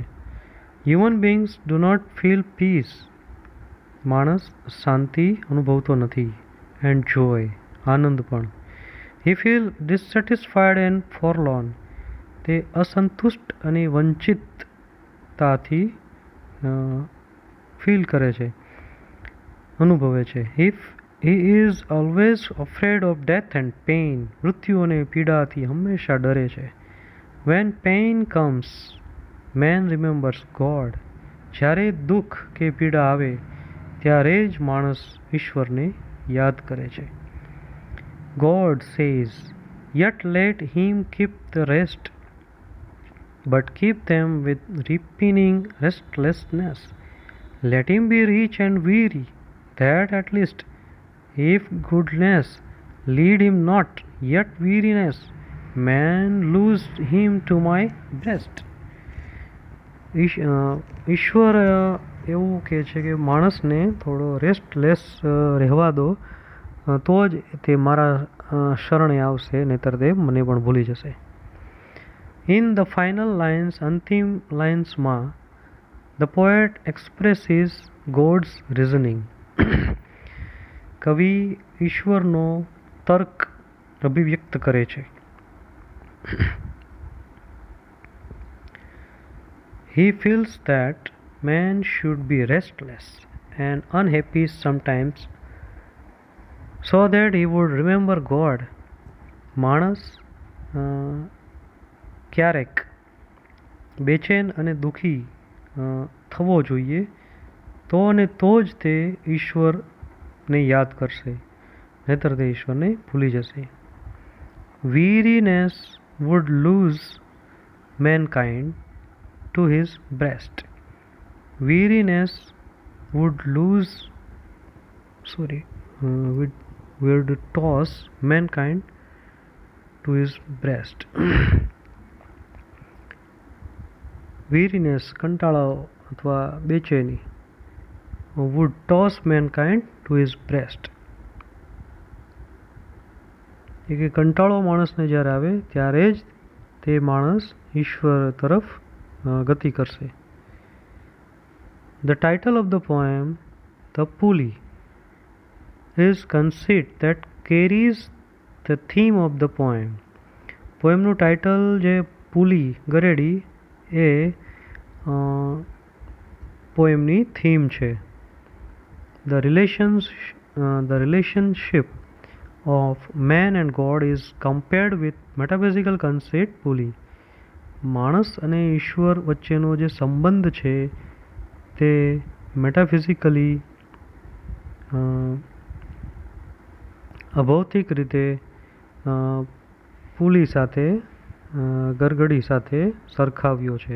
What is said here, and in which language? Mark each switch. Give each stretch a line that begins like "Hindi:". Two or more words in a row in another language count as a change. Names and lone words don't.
English: Human beings do not feel peace.
Gujarati: માણસ શાંતિ અનુભવતો નથી.
English: And joy,
Gujarati: આનંદ પણ.
English: He feel dissatisfied and forlorn.
Gujarati: તે અસંતુષ્ટ અને વંચિતતાથી ફીલ કરે છે, અનુભવે છે.
English: He is always afraid of death and pain.
Gujarati: મૃત્યુ અને પીડાથી હંમેશા ડરે છે.
English: When pain comes, man remembers God.
Gujarati: જ્યારે દુઃખ કે પીડા આવે ત્યારે જ માણસ ઈશ્વરને યાદ કરે છે.
English: God says, yet let him keep the rest, but keep them with repining restlessness. Let him be rich and weary, that at least, if goodness lead him not, yet weariness, man lose him to my breast.
Gujarati: ઈશ્વર એવું કહે છે કે માણસને થોડો રેસ્ટલેસ રહેવા દો તો જ તે મારા શરણે આવશે, નહીંતર તે મને પણ ભૂલી જશે.
English: In the final lines,
Gujarati: અંતિમ લાઇન્સમાં,
English: the poet expresses God's reasoning.
Gujarati: કવિ ઈશ્વરનો તર્ક અભિવ્યક્ત કરે છે.
English: He feels that man should be restless and unhappy sometimes so that he would remember God.
Gujarati: માણસ ક્યારેક બેચેન અને દુઃખી થવો જોઈએ, તો અને તો જ તે ઈશ્વરને યાદ કરશે, નહીતર તે ઈશ્વરને ભૂલી જશે.
English: Weariness would lose mankind to his breast. Weariness would toss mankind to his breast. Weariness,
Gujarati: કંટાળો અથવા બેચેની,
English: would toss mankind to his breast.
Gujarati: એ કે કંટાળો માણસને જ્યારે આવે ત્યારે જ તે માણસ ઈશ્વર તરફ ગતિ કરશે.
English: The title of the poem, The Pulley, is conceit that carries the theme of the poem.
Gujarati: પોએમનું ટાઇટલ જે પુલી ગરેડી એ પોએમની થીમ છે.
English: The relationship of man and God is compared with metaphysical conceit pulley.
Gujarati: માણસ અને ઈશ્વર વચ્ચેનો જે સંબંધ છે તે મેટાફિઝિકલી અભૌતિક રીતે પુલી સાથે ગરગડી સાથે સરખાવ્યો છે.